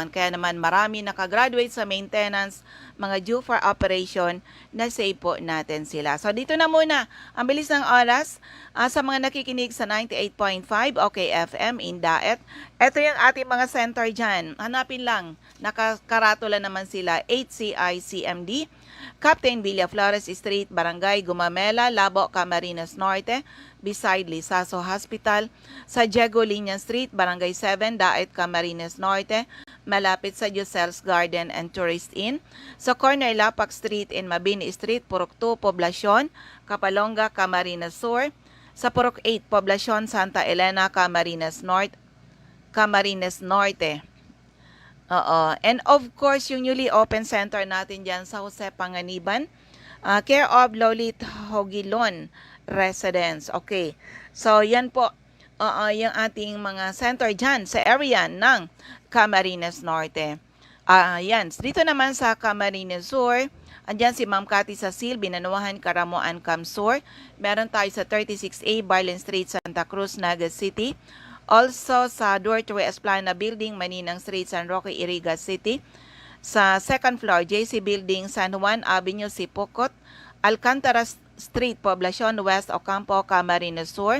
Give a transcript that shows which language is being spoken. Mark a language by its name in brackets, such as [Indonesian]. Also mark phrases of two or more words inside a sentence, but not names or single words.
[Filipino] Kaya naman marami nakagraduate sa maintenance, mga [English] due for operation, [Filipino] na save po natin sila. So dito na muna, ang bilis ng oras, sa mga nakikinig sa 98.5 OKFM in Daet. Ito yung ating mga center dyan. Hanapin lang, nakakaratula naman sila, HCI CMD, Captain Villaflores Street, Barangay Gumamela, Labo, Camarines Norte, beside Lisaso Hospital, sa Diego Liñan Street, Barangay 7, Daet, Camarines Norte, malapit sa Josel's Garden and Tourist Inn. Sa corner Lapak Street and Mabini Street, Purok 2, Poblacion, Kapalonga, Camarines Sur. Sa Purok 8, Poblacion, Santa Elena, Camarines Norte. Oo. [English] And of course, [Filipino] yung [English] newly open center [Filipino] natin dyan sa Jose Panganiban, [English] care of [Filipino] Lolit Hogilon Residence. Okay. So, yan po yung ating mga center dyan sa area ng Camarines Norte. Yan. Dito naman sa Camarines Sur, andyan si Ma'am Cathy Sasil, Binanuahan, Karamoan, Camsur. Meron tayo sa 36A, Barlen Street, Santa Cruz, Naga City. Also sa Dortoy Esplana Building, Maninang Street, San Roque, Iriga City. Sa second floor, JC Building, San Juan Avenue, Sipocot. Alcantara Street, Poblacion West, Ocampo, Camarines Sur.